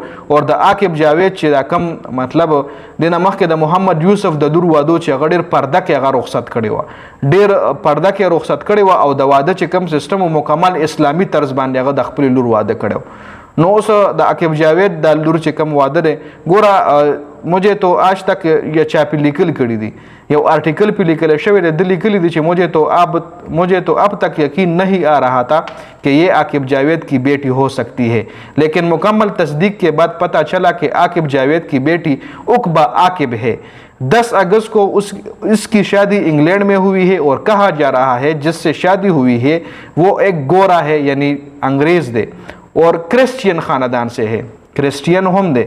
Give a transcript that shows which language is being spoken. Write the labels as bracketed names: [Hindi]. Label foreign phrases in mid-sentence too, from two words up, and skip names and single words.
[Pashto] او د عاقب جاوید چې دا کم مطلب د نه مخکې د محمد یوسف د لور واده چې هغه ډېر پرده کې هغه رخصت کړې وه، ډېر پرده کې رخصت کړې وه، او د واده چې کم سیستم مکمل اسلامي طرز باندې هغه د خپلې لور واده کړی. نو اوس د عاقب جاوید د لور چې کم واده دی، ګوره [Urdu] مجھے تو آج تک یہ [Pashto] چا پہ لیکل کړي دي، یو آرټیکل پہ لیکل شوی دی، د لیکلی دی چې [Urdu] مجھے تو اب تک یقین نہیں آ رہا تھا کہ یہ عاقب جاوید کی بیٹی ہو سکتی ہے، لیکن مکمل تصدیق کے بعد پتہ چلا کہ عاقب جاوید کی بیٹی عقبہ عاقب ہے. 10 اگست کو اس کی شادی انگلینڈ میں ہوئی ہے، اور کہا جا رہا ہے جس سے شادی ہوئی ہے وہ ایک گورا ہے، یعنی انگریز دے، اور کرسچین خاندان سے ہے، کرسچین ہم دے.